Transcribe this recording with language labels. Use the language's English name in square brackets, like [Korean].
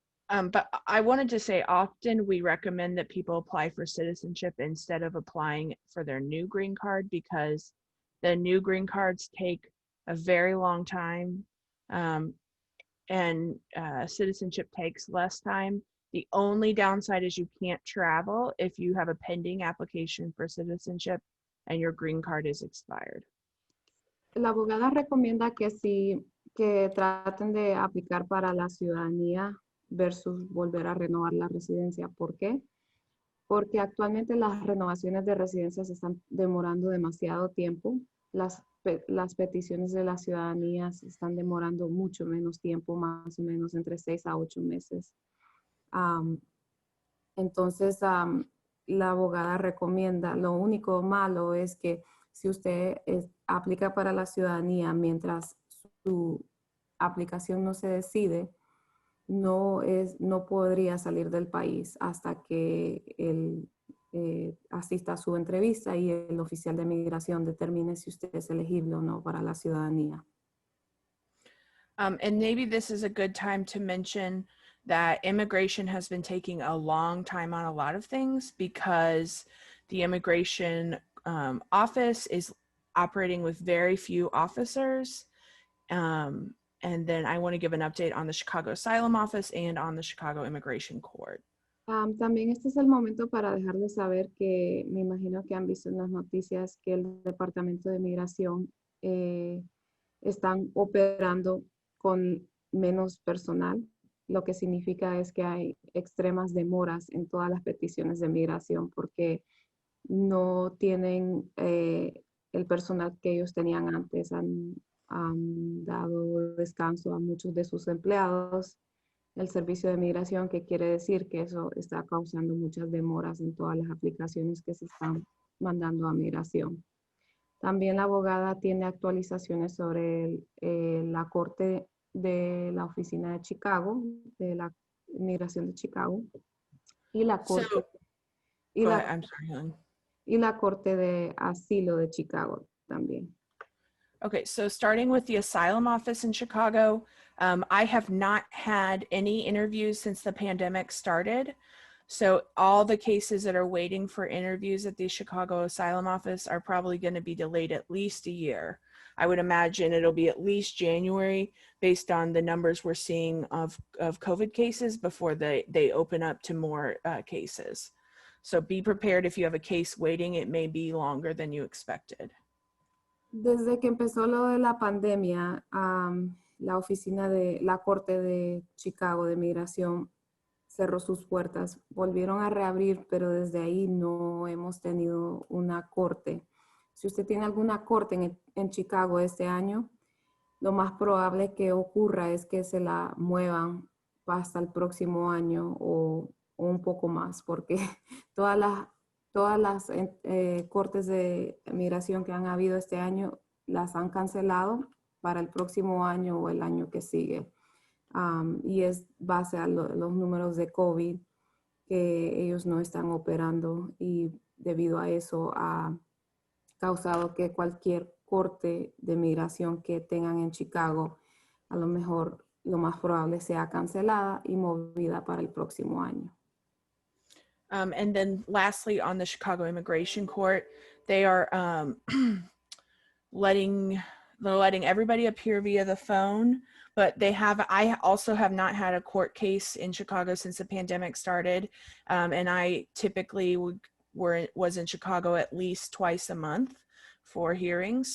[English] But I wanted to say often we recommend that people apply for citizenship instead of applying for their new green card, because the new green cards take a very long time, and citizenship takes less time. The only downside is you can't travel if you have a pending application for citizenship and your green card is expired. [Spanish] La abogada recomienda que traten de aplicar para la ciudadanía versus volver a renovar la residencia. ¿Por qué? Porque actualmente las renovaciones de residencia se están demorando demasiado tiempo. Las peticiones de la ciudadanía se están demorando mucho menos tiempo, más o menos entre 6 a 8 meses. Entonces, la abogada recomienda. Lo único malo es que si usted aplica para la ciudadanía mientras su aplicación no se decide, no podría salir del país hasta que él asista a su entrevista y el oficial de migración determine si usted es elegible o no para la ciudadanía. [English] And maybe this is a good time to mention that immigration has been taking a long time on a lot of things because the immigration office is operating with very few officers. And then I want to give an update on the Chicago Asylum Office and on the Chicago Immigration Court. [Spanish] También este es el momento para dejar de saber que me imagino que han visto en las noticias que el Departamento de Migración están operando con menos personal, lo que significa es que hay extremas demoras en todas las peticiones de migración porque no tienen el personal que ellos tenían antes. Han dado descanso a muchos de sus empleados el servicio de migración, que quiere decir que eso está causando muchas demoras en todas las aplicaciones que se están mandando a migración. También la abogada tiene actualizaciones sobre la corte de la oficina de Chicago, de la migración de Chicago, y la corte, y la corte de asilo de Chicago también. [English] Okay, so starting with the asylum office in Chicago, I have not had any interviews since the pandemic started. So all the cases that are waiting for interviews at the Chicago Asylum Office are probably going to be delayed at least a year. I would imagine it'll be at least January based on the numbers we're seeing of COVID cases before they open up to more cases. So be prepared if you have a case waiting, it may be longer than you expected. [Spanish] Desde que empezó lo de la pandemia, la oficina de la Corte de Chicago de Migración cerró sus puertas. Volvieron a reabrir, pero desde ahí no hemos tenido una corte. Si usted tiene alguna corte en Chicago este año, lo más probable que ocurra es que se la muevan hasta el próximo año o un poco más, porque todas las cortes de migración que han habido este año las han cancelado para el próximo año o el año que sigue. Y es base a los números de COVID que ellos no están operando, y debido a eso ha causado que cualquier corte de migración que tengan en Chicago, a lo mejor lo más probable sea cancelada y movida para el próximo año. [English] And then lastly, on the Chicago Immigration Court, they are letting everybody appear via the phone, but I also have not had a court case in Chicago since the pandemic started. And I typically was in Chicago at least twice a month for hearings.